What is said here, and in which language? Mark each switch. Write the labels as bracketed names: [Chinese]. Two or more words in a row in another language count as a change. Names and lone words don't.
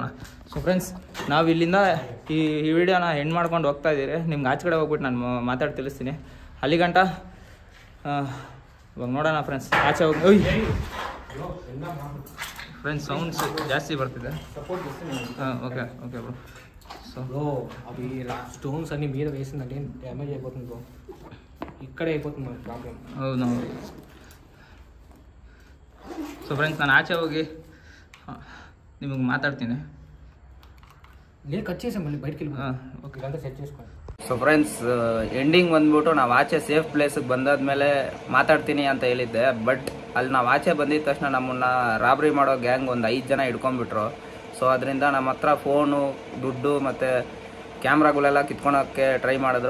[Kannada] ಸೊ ಫ್ರೆಂಡ್ಸ್, ನಾವು ಇಲ್ಲಿಂದ ಈ ವಿಡಿಯೋನ ಎಂಡ್ ಮಾಡ್ಕೊಂಡು ಹೋಗ್ತಾ ಇದ್ದೀರಿ. ನಿಮ್ಗೆ ಆಚೆ ಕಡೆ ಹೋಗ್ಬಿಟ್ಟು ನಾನು ಮಾತಾಡಿ ತಿಳಿಸ್ತೀನಿ. ಅಲ್ಲಿಗಂಟ ಇವಾಗ ನೋಡೋಣ ಫ್ರೆಂಡ್ಸ್. ಆಚೆ ಹೋಗಿ [English] friends sounds [Kannada] ಜಾಸ್ತಿ ಬರ್ತಿದೆ. [English] Hmm, okay okay bro. [Telugu] సో బ్రో అవి స్టోన్స్ అన్ని మీద వేసిందంటే డ్యామేజ్ అయిపోతుంది బ్రో. ఇక్కడే అయిపోతుంది ప్రాబ్లం. అవును. [English] so friends, [Kannada] ನಾನು ಆಚೆ ಹೋಗಿ ನಿಮಗೆ ಮಾತಾಡ್ತೀನಿ. [Telugu] లేదు కట్ చేసాం, మళ్ళీ బయటికి వెళ్ళి ఓకే ఇదంతా సెట్ చేసుకోండి. [English] so friends, [Kannada] ಎಂಡಿಂಗ್ ಬಂದ್ಬಿಟ್ಟು ನಾವು ಆಚೆ [English] safe place [Kannada] ಬಂದಾದ್ಮೇಲೆ ಮಾತಾಡ್ತೀನಿ ಅಂತ ಹೇಳಿದ್ದೆ. ಬಟ್ ಅಲ್ಲಿ ನಾವು ಆಚೆ ಬಂದಿದ ತಕ್ಷಣ ನಮ್ಮನ್ನು ರಾಬ್ರಿ ಮಾಡೋ ಗ್ಯಾಂಗ್ ಒಂದು 5 ಜನ ಹಿಡ್ಕೊಂಡ್ಬಿಟ್ರು. ಸೊ ಅದರಿಂದ ನಮ್ಮ ಹತ್ರ ಫೋನು, ದುಡ್ಡು ಮತ್ತು ಕ್ಯಾಮ್ರಾಗಳೆಲ್ಲ ಕಿತ್ಕೊಳೋಕ್ಕೆ ಟ್ರೈ ಮಾಡಿದ್ರು.